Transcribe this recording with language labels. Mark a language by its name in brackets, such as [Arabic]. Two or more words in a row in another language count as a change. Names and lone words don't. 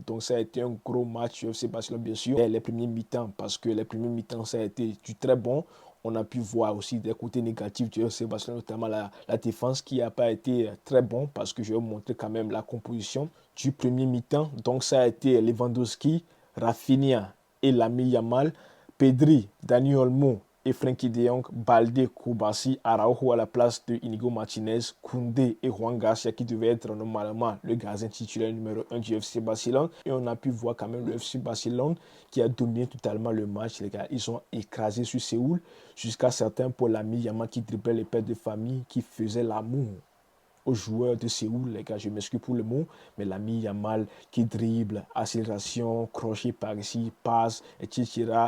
[French] Donc, ça a été un gros match du FC Barcelone, bien sûr. Et les premiers mi-temps, parce que les premiers mi-temps, ça a été du très bon. On a pu voir aussi des côtés négatifs du FC Barcelone, notamment la défense qui n'a pas été très bon parce que je vais vous montrer quand même la composition du premier mi-temps. Donc ça a été Lewandowski, Rafinha et Lamine Yamal, Pedri, Dani Olmo et Frenkie de Jong, Balde, Koubassi, Araujo à la place de Inigo Martinez, Koundé et Juan Garcia qui devait être normalement le gardien titulaire numéro 1 du FC Barcelone. Et on a pu voir quand même le FC Barcelone qui a dominé totalement le match, les gars. Ils ont écrasé sur Séoul jusqu'à certains pour l'ami Yamal qui driblait les pères de famille, qui faisait l'amour aux joueurs de Séoul, les gars, je m'excuse pour le mot, mais l'ami Yamal qui dribble, accélération, crochet par ici, passe, etc.